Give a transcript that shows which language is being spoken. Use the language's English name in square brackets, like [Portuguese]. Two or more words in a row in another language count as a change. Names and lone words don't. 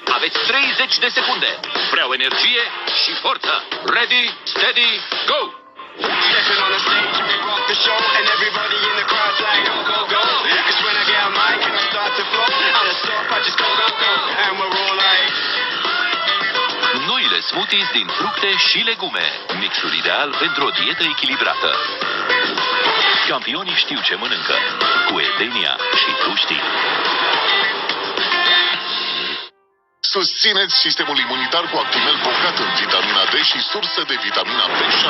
[Romanian] Aveți 30 de secunde. Vreau energie și forță. [English] Ready, steady, go! Stepping on the stage and we rock the show, and everybody in the crowd's like go, go, go. 'Cause when I get on mic and I start to flow, I don't stop, I just go, go, go. And we're all like... [Romanian] Noile smoothies din fructe și legume. Mixul ideal pentru o dietă echilibrată. Campionii știu ce mănâncă. Cu Edenia și tu știi. Susțineți sistemul imunitar cu Actimel bogat în vitamina D și sursă de vitamina B6.